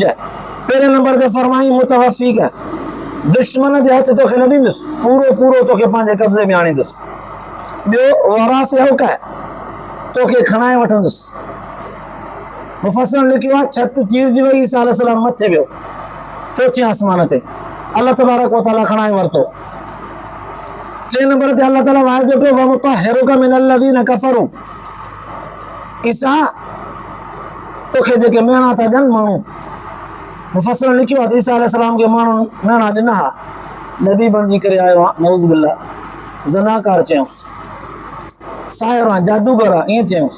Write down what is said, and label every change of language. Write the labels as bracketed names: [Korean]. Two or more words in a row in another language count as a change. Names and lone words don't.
[Sindhi] पहिरें नंबर ते फरमाई मुतवफ़ीक, दुश्मन जे हथ तोखे न ॾींदुसि, पूरो पूरो तोखे पंहिंजे कब्ज़े में आणींदुसि। ॿियो वराफ़िअक, तोखे खणाए वठंदुसि। मुफ़स्सिरनि लिखियो आहे छत चीरजी वई, ईसा अलैहिस्सलाम मथे वियो 4थे आसमान ते, [Arabic] الله تبارك وتعالى [Sindhi] खणाए वरितो। 3 नंबर ते [Arabic] الله تعالى [Sindhi] वाइदो कयो [Arabic] ومطهرك من الذين كفروا. [Sindhi] ईसा तोखे जेके मेणा था ॾियनि माण्हू, मुफ़स्सिर लिखियो आहे त ईसा अलैहिस्सलाम खे माण्हू मेणा ॾिना हा, नबी बणिजी करे आयो आहे, [Arabic] نعوذ بالله, [Sindhi] ज़नाकार चयऊंसि, साहिर आहे, जादूगर आहे, ईअं चयऊंसि।